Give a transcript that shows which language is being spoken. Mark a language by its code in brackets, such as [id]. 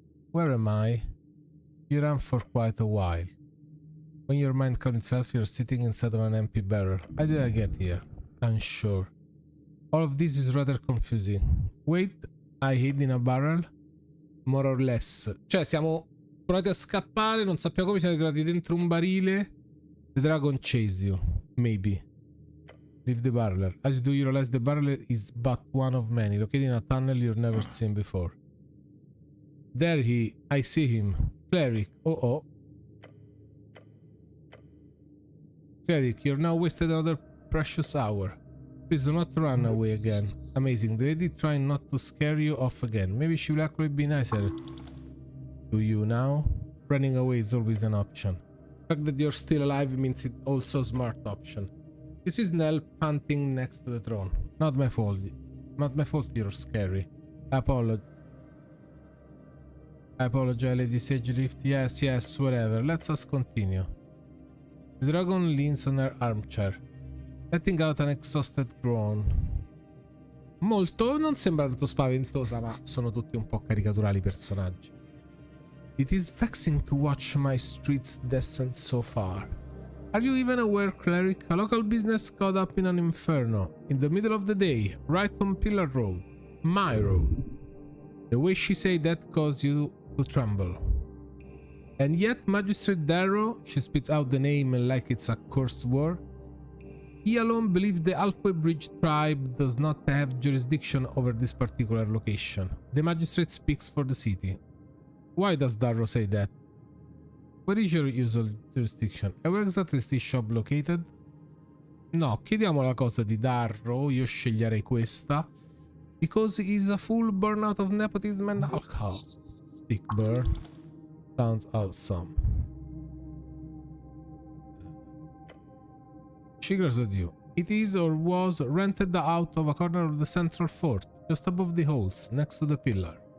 [en] Where am I? You ran for quite a while. When your mind calmed itself, you're sitting inside of an empty barrel. How did I get here? Unsure. All of this is rather confusing. Wait, I hid in a barrel? More or less. [it] Cioè, siamo provati a scappare, non sappiamo come, siamo entrati dentro un barile. [en] The dragon chased you. Maybe. Leave the barrel. As you do, you realize the barrel is but one of many, located in a tunnel you've never seen before. There I see him. Cleric. Oh. Cleric, you're now wasted another precious hour. Please do not run away again. Amazing. The lady trying not to scare you off again. Maybe she will actually be nicer to you now. Running away is always an option. The fact that you're still alive means it's also a smart option. This is Nell panting next to the throne. Not my fault. Not my fault you're scary. I apologize, Lady Sage Lift. Yes, whatever. Let us continue. The dragon leans on her armchair, letting out an exhausted groan. [it] Molto, non sembra tanto spaventosa, ma sono tutti un po' caricaturali i personaggi. [en] It is vexing to watch my streets descend so far. Are you even aware, cleric? A local business caught up in an inferno, in the middle of the day, right on Pillar Road. My road. The way she said that caused you to tremble. And yet, Magistrate Darrow, she spits out the name like it's a curse word. He alone believes the Alfway Bridge tribe does not have jurisdiction over this particular location. The magistrate speaks for the city. Why does Darrow say that? Where is your usual jurisdiction? And where exactly is this shop located? [it] No, chiediamo la cosa di Darrow, io sceglierei questa. [en] Because he is a full burnout of nepotism and alcohol. Big burn. Sounds awesome. She glares at you. It is or was rented out of a corner of the central fort, just above the halls, next to the pillar.